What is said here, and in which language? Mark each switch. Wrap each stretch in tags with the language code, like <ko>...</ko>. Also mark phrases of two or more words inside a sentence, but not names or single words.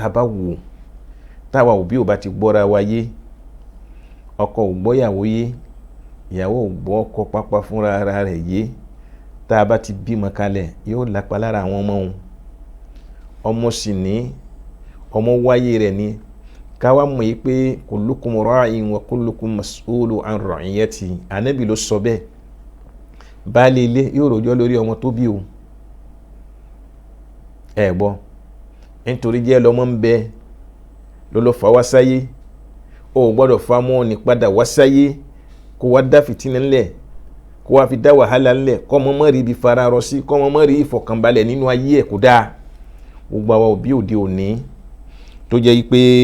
<yo>a bá wò táwa òbí ò bá ti gbọ́ra wa yé ọkọ ò gbọ́ ìyàwó yé ìyàwó ò gbọ́ ọkọ pápá fúnra ara rẹ̀ yé tá a bá ti bímọ kalẹ̀ yóò lápa lára àwọn ọmọ òun ọmọ sì ní ọmọ wáyé rẹ̀ ni káwá mọ̀ yí pé</yo> <ar>كلكم راع وكلكم مسؤول عن رعيته</ar> <yo>Ànábì ló sọ bẹ́ẹ̀ baálé ilé yóò rojọ́ lórí ọmọ tó bí o ẹ gbọ́ nítorí jẹ́ lọ́mọ ń bẹ ló fà wá sáyé o gbọ́dọ̀ fa mọ́ ní padà wá sáyé kó wá dá fìtínà ńlẹ̀ kó wá fi dá wàhálà ńlẹ̀ kọ́ mọ́ mọ́ rí ibi fara rọ sí kọ́ mọ́ mọ́ rí ìfọ̀kànbalẹ̀ nínú ayé ẹ̀ kó dáa gbogbo àwọn òbí òde òní tó jẹ́ pé</yo>